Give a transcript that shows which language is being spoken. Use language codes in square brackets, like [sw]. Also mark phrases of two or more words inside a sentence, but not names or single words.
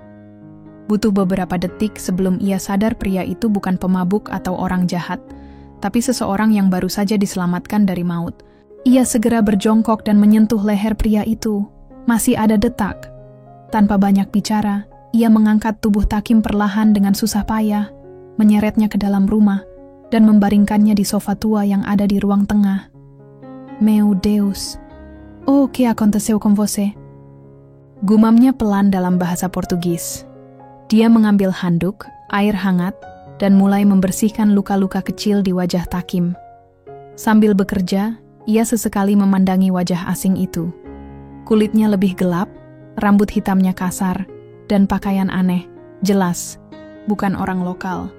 [id] Butuh beberapa detik sebelum ia sadar pria itu bukan pemabuk atau orang jahat, tapi seseorang yang baru saja diselamatkan dari maut. Ia segera berjongkok dan menyentuh leher pria itu. Masih ada detak. Tanpa banyak bicara, ia mengangkat tubuh Takim perlahan dengan susah payah, menyeretnya ke dalam rumah, dan membaringkannya di sofa tua yang ada di ruang tengah. [pt] "Meu Deus, oh, que aconteceu com você?" [id] Gumamnya pelan dalam bahasa Portugis. Dia mengambil handuk, air hangat, dan mulai membersihkan luka-luka kecil di wajah Takim. Sambil bekerja, ia sesekali memandangi wajah asing itu. Kulitnya lebih gelap, rambut hitamnya kasar, dan pakaian aneh, jelas, bukan orang lokal.